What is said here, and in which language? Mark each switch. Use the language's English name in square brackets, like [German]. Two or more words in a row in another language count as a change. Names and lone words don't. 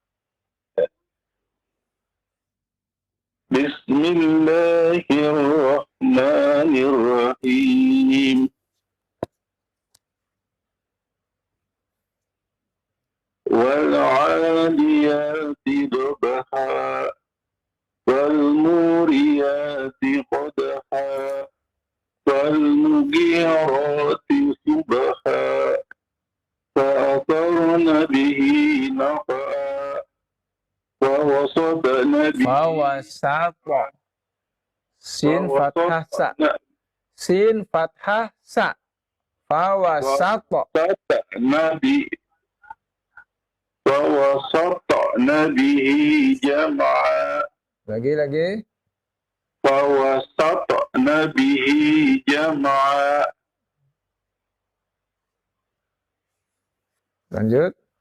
[Arabic] بسم الله الرحمن الرحيم والعاديات ضبحا والموريات قدحا فالمغيرات صبحا فأثرن به نقعا ووسطن به [Indonesian] Fawasata. Sin fathah sa. Sin fathah sa. Fawasata. [Arabic] ووسطن به جمعا [Indonesian] Lagi. [Arabic] فوسطن به جمعا [Indonesian] Lanjut.